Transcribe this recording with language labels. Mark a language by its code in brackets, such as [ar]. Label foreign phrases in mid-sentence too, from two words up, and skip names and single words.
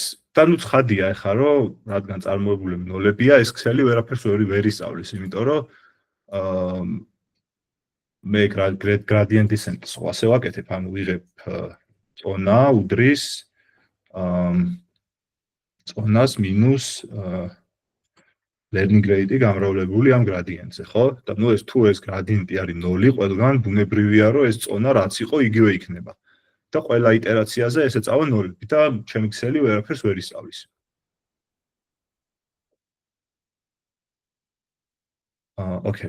[ka] და ნუ ცხადია ეხა რომ რადგან წარმოებულები ნოლებია, ეს ქსელი ვერაფერს ვერ ისწავლის, იმიტომ რომ მე [en] gradient descent- [ka] ს ასე ვაკეთებ, ანუ ვიღებ წონა უდრის წონას მინუს [en] learning rate- [ka] ი გამრავლებული ამ gradient-ზე, ხო? და ნუ ეს თუ ეს gradient-ი არის 0, ყველგან ბუნებრივია რომ ეს წონა რაც იყო იგივე იქნება. და ყველა იტერაციაზე ეს ეწავა 0 და ჩემი ქსელი ვერაფერს ვერ ისწავლის. ოკეი.